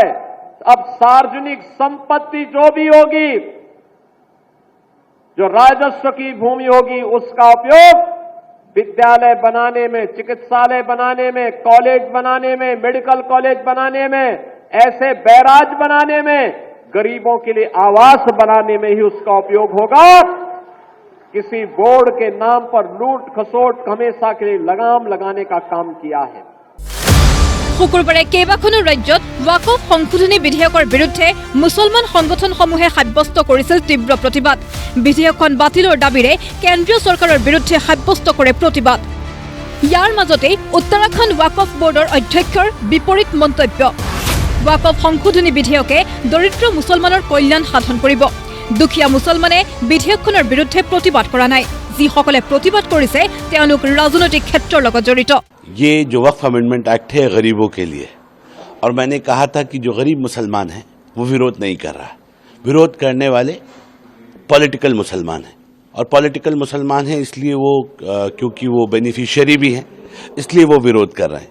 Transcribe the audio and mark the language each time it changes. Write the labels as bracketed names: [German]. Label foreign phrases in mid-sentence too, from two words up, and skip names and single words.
[Hindi] अब सार्वजनिक संपत्ति जो भी होगी, जो राजस्व की भूमि होगी, उसका उपयोग विद्यालय बनाने में, चिकित्सालय बनाने में, कॉलेज बनाने में, [English] medical college [Hindi] बनाने में, ऐसे बैराज बनाने में, गरीबों के लिए आवास बनाने में ही उसका उपयोग होगा। किसी बोर्ड के नाम पर लूट खसोट हमेशा के लिए लगाम लगाने का काम किया है। [Assamese] শুকুৰবাৰে কেইবাখনো ৰাজ্যত ওয়াকফ সংশোধনী বিধেয়কৰ বিৰুদ্ধে মুছলমান সংগঠনসমূহে সাব্যস্ত কৰিছিল তীব্ৰ প্ৰতিবাদ। বিধেয়কখন বাতিলৰ দাবীৰে কেন্দ্ৰীয় চৰকাৰৰ বিৰুদ্ধে সাব্যস্ত কৰে প্ৰতিবাদ। ইয়াৰ মাজতে উত্তৰাখণ্ড ওয়াকফ বোৰ্ডৰ অধ্যক্ষৰ বিপৰীত মন্তব্য। ওয়াকফ সংশোধনী বিধেয়কে দৰিদ্ৰ মুছলমানৰ কল্যাণ সাধন কৰিব। দুখীয়া মুছলমানে বিধেয়কখনৰ বিৰুদ্ধে প্ৰতিবাদ কৰা নাই। যিসকলে প্ৰতিবাদ কৰিছে তেওঁলোক ৰাজনৈতিক ক্ষেত্ৰৰ লগত জড়িত। [Hindi] ये जो वक्फ [English] amendment act [Hindi] है गरीबों के लिए, और मैंने कहा था कि जो गरीब मुसलमान हैं वो विरोध नहीं कर रहा। विरोध करने वाले पॉलिटिकल मुसलमान हैं, और पॉलिटिकल मुसलमान हैं इसलिए वो क्योंकि वो बेनिफिशियरी भी हैं, इसलिए वो विरोध कर रहे हैं।